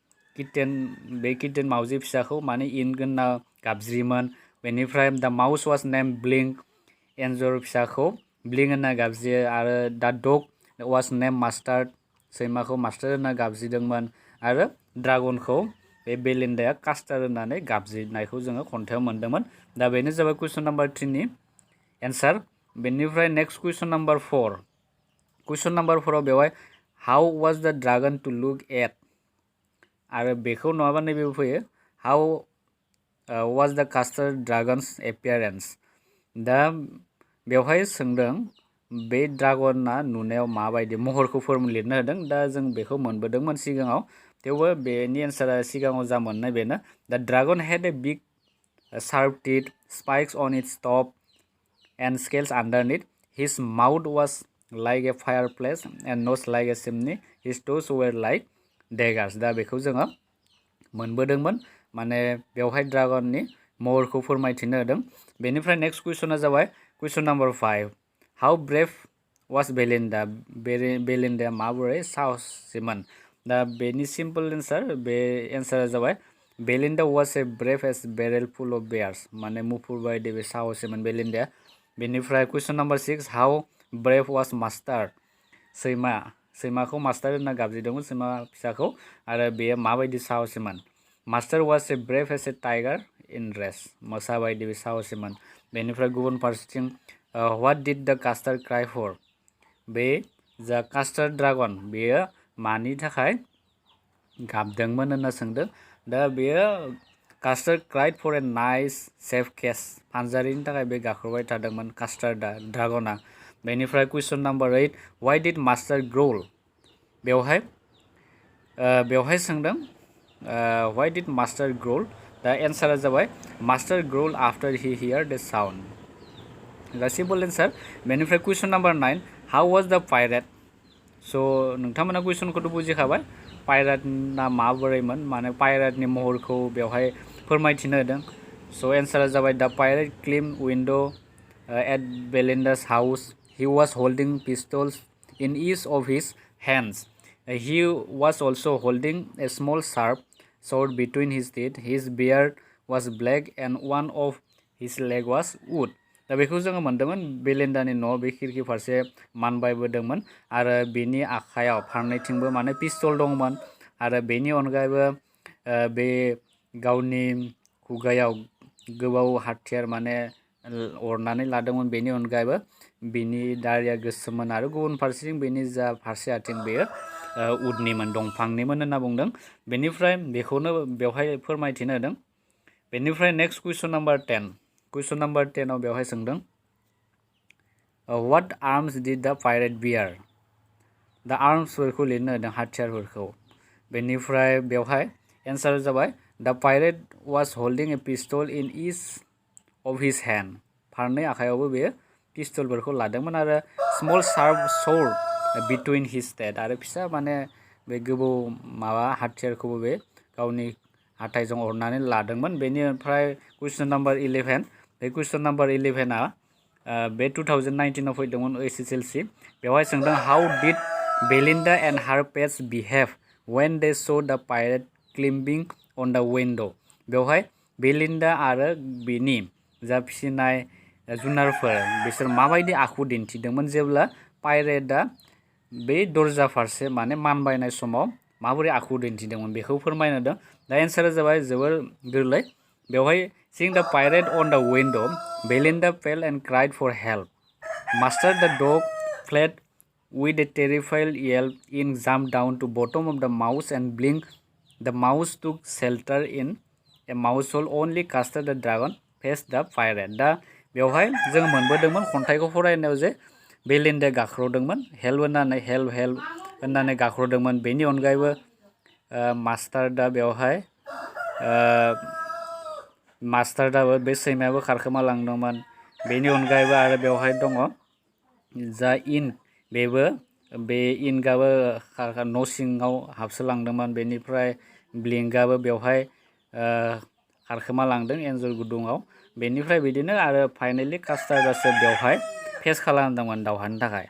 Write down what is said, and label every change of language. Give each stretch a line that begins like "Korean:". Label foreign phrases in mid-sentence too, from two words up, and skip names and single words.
Bodo: किटेन मावजि फिसाखौ माने इन गोनना गाबज्रियोमोन बेनिफ्राय दा
English: mouse was named
Bodo: ब्लिंक एन्जर फिसाखौ ब्लिंक होनना गाबज्रियो आरो दा
English: dog was named
Bodo: मास्टार्ड सैमाखौ मास्टार होनना गाबज्रिदोंमोन आरो ड्रागनखौ बे बेलिन्डाया कास्टार्ड होननानै गाबज्रिनायखौ जोङो खन्थाइयाव मोन्दोंमोन दा बेनो जाबाय
English: question number 3
Bodo: नि एन्सार बेनिफ्राय
English: next question number 4 question number 4
Bodo: आव बेवहाय
English: how was the dragon to look
Bodo: एट आरो बेखौ नङाबा नैबेबो फैयो
English: how was the Custard dragon's appearance
Bodo: दा बेवहाय सोंदों बे ड्रागना नुनायाव माबायदि महरखौ लिरनो होदों दा जों बेखौ मोनबोदोंमोन सिगाङाव थेवबो बेनि एन्सारा सिगाङाव जा मोननाय बेनो
English: the dragon had a big sharp teeth, spikes on its top, and scales underneath. His mouth was like a fireplace and nose like a chimney. His toes were like daggers.
Bodo: दा बेखौ जोङो मोनबोदोंमोन माने बेवहाय ड्रागननि महरखौ फोरमायथिनो होदों बेनिफ्राय नेक्स्ट कुइसना जाबाय
English: question number 5 how brave was Belinda
Bodo: बेलिन्डाया माबोरै साहसिमोन दा बेनि
English: simple answer
Bodo: बे एन्सारा जाबाय
English: Belinda was a brave as barrel full of bears
Bodo: माने मुफुर बायदि बे साहसिमोन बेलिन्डाया बेनिफ्राय
English: question number 6 how brave was Mustard
Bodo: सैमाखौ मास्टार होनना गाबज्रिदोंमोन सैमा फिसाखौ आरो बेयो माबायदि साहसिमोन
English: Mustard was a brave as a tiger in rage
Bodo: मोसा बायदि बे साहसिमोन बेनिफ्राय गुबुन फारसेथिं
English: what did the Custard cry for
Bodo: बे जा कास्टार्ड ड्रागन बेयो मानि थाखाय गाबदोंमोन होनना सोंदों दा बेयो
English: Custard cried for a nice safe cage
Bodo: फानजारिनि थाखाय बे गाख्रबाय थादोंमोन कास्टार्डा ड्रागना बेनिफ्राय
English: question number 8 why did Mustard growl
Bodo: बेवहाय सोंदों
English: why did Mustard growl
Bodo: दा एन्सारा जाबाय
English: Mustard growl after he hear the sound
Bodo: दा
English: simple answer
Bodo: बेनिफ्राय
English: question number 9 how was the pirate
Bodo: स' नोंथांमोना कुइसनखौथ' बुजिखाबाय पाइरेटना माबोरैमोन माने पाइरेटनि महरखौ बेवहाय फोरमायथिनो होदों स' एन्सारा जाबाय
English: the pirate climb window at Belinda's house he was holding pistols in each of his hands he was also holding a small sharp sword between his teeth his beard was black and one of his leg was wood दा
Bodo: बेखौ जोङो मोन्दोंमोन बेलिन्डानि न' बे खिरखि फारसे मानबायबोदोंमोन आरो बेनि आखायाव फारनैथिंबो माने पिस्तल दंमोन आरो बेनि अनगायैबो बे गावनि खुगायाव गोबाव हाथियार माने अरनानै लादोंमोन बेनि अनगायैबो बिनि दारिया गोसोममोन आरो गुबुन फारसेथिं बेनि जा फारसे आथिं बेयो उदनिमोन दंफांनिमोन होनना बुंदों बेनिफ्राय बेखौनो बेवहाय फोरमायथिनो होदों बेनिफ्राय
English: next question number 10 question number 10
Bodo: आव बेवहाय सोंदों
English: what arms did the pirate bear
Bodo: दा आर्म्सफोरखौ लिरनो होदों हाथियारफोरखौ बेनिफ्राय बेवहाय एन्सारा जाबाय
English: the pirate was holding a pistol in each of his hand
Bodo: फारनै आखायावबो बेयो पिस्तलफोरखौ लादोंमोन आरो
English: small sharp sword between his teeth
Bodo: आरो फिसा माने बे गोबौ माबा हाथियारखौबो बे गावनि हाथाइजों अरनानै लादोंमोन बेनिफ्राय
English: question number 11
Bodo: बे
English: question number 11
Bodo: आ बे 2019 आव फैदोंमोन SSLC बेवहाय सोंदों
English: how did Belinda and her pets behave when they saw the pirate climbing on the window
Bodo: बेवहाय बेलिन्डा आरो बिनि जा फिसिनाय जुनारफोर बिसोर माबायदि आखु दिन्थिदोंमोन जेब्ला पाइरेटआ बे दरजा फारसे माने मानबायनाय समाव माबोरै आखु दिन्थिदोंमोन बेखौ फोरमायनो होदों दा एन्सारा जाबाय जोबोर गोरलै बेवहाय
English: seeing the pirate on the window Belinda fell and cried for help. Master the dog fled with a terrified yelp and jumped down to bottom of the mouse and blinked. The mouse took shelter in a mouse hole. Only Custard the dragon faced the pirate.
Bodo: दा बेवहाय जों मोनबोदोंमोन खन्थाइखौ फरायनायाव जे बेलिन्डा गाख्रबदोंमोन हेल्प होननानै गाख्रबदोंमोन बेनि अनगायैबो मास्टारदा बेवहाय मास्टारदाबो बे सैमायाबो खारखोमा लांदोंमोन बेनि अनगायैबो आरो बेवहाय दङ जा इन बेबो बे इनगाबो न' सिङाव हाबसोलांदोंमोन बेनिफ्राय ब्लिंकआबो बेवहाय खारखोमा लांदों एन्जर गुदुङाव बेनिफ्राय बिदिनो आरो फाइनाली कास्टार्डआसो बेवहाय फेस खालामदोंमोन दावहानि थाखाय